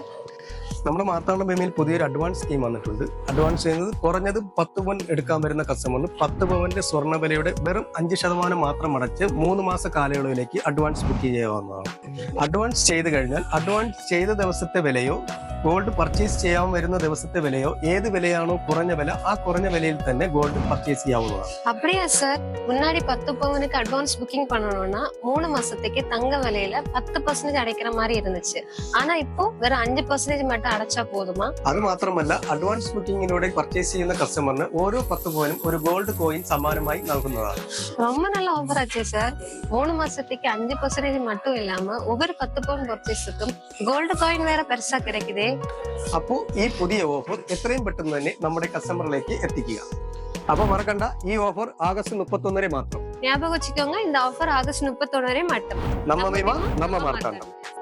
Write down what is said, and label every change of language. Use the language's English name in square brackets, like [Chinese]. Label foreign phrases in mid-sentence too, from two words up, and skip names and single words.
[Malayalam] നമ്മുടെ മാർത്താണ്ഡ ഭൂമിയിൽ പുതിയൊരു [English] advance scheme [Malayalam] വന്നിട്ടുണ്ട്. അഡ്വാൻസ് ചെയ്യുന്നത് കുറഞ്ഞത് 10 പവൻ എടുക്കാൻ വരുന്ന കസ്റ്റമറിന് 10 പവന്റെ സ്വർണ്ണവിലയുടെ വെറും 5% മാത്രം അടച്ച് 3 മാസ കാലയളവിലേക്ക് [English] advance book [Malayalam] ചെയ്യാവുന്നതാണ്. അഡ്വാൻസ് ചെയ്ത് കഴിഞ്ഞാൽ അഡ്വാൻസ് ചെയ്ത ദിവസത്തെ വിലയോ [English] gold purchase [Malayalam] ചെയ്യാൻ വരുന്ന ദിവസത്തെ വിലയോ ഏത് വിലയാണോ കുറഞ്ഞ വില ആ കുറഞ്ഞ വിലയിൽ തന്നെ [English] gold purchase [Malayalam] ചെയ്യാവുന്നതാണ്. [Tamil] அப்படியா சார்? முன்னாடி 10 பவுனுக்கு [English] advance booking [Tamil] பண்ணணும்னா 3 மாசத்துக்கு தங்க விலையில 10% அடைக்கிற மாதிரி இருந்துச்சு. ஆனா இப்போ வெறும் 5% மட்டும் அடைச்சா போதுமா? [Malayalam] അത് മാത്രമല്ല അഡ്വാൻസ് ബുക്കിങ്ങിലൂടെ പർച്ചേസ് ചെയ്യുന്ന കസ്റ്റമറിന് ഓരോ 10 പവനും ഒരു [English] gold coin [Malayalam] സമ്മാനമായി നൽകുന്നതാണ്. [Tamil] ரொம்ப நல்ல ஆஃபர் ஆச்சே சார். 3 மாசத்துக்கு 5% மட்டும் இல்லாம ஒவ்வொரு 10 பவுன் பர்ச்சேஸுக்கும் [English] gold coin [Tamil] வேற பெருசா கிடைக்குதே. [Malayalam] അപ്പോ ഈ പുതിയ ഓഫർ എത്രയും പെട്ടെന്ന് തന്നെ നമ്മുടെ കസ്റ്റമറിലേക്ക് എത്തിക്കുക. അപ്പൊ മറക്കണ്ട, ഈ ഓഫർ ആഗസ്റ്റ് 31 വരെ മാത്രം. [Tamil] ஞாபகம் வச்சுக்கோங்க, இந்த ஆஃபர் ஆகஸ்ட் 31 வரை மட்டும். [Malayalam] നമ്മ മാർത്താണ്ഡം.